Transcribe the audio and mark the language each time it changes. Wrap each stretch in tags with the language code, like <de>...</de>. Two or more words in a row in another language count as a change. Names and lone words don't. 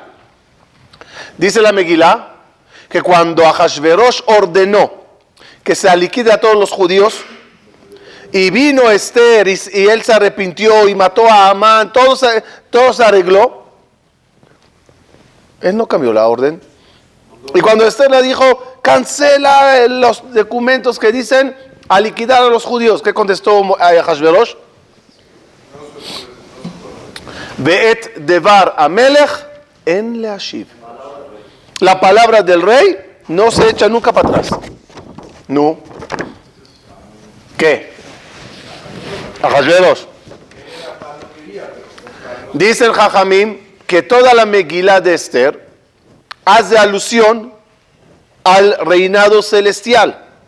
<es>Dice la Megilá que cuando Ahashverosh ordenó que se liquide a todos los judíos, y vino Esther y él se arrepintió y mató a Amán, todo se arregló, él no cambió la orden. Y cuando Esther le dijo, cancela los documentos que dicen a liquidar a los judíos, ¿qué contestó Ahashverosh?</es> <he>ואת דבר המלך אין להשיב.</he> <es>La palabra del rey no se echa nunca para atrás. No. ¿Qué? Ahashverosh. Dice el Jajamim que toda la Megilá de Esther hace alusión al reinado celestial.</es>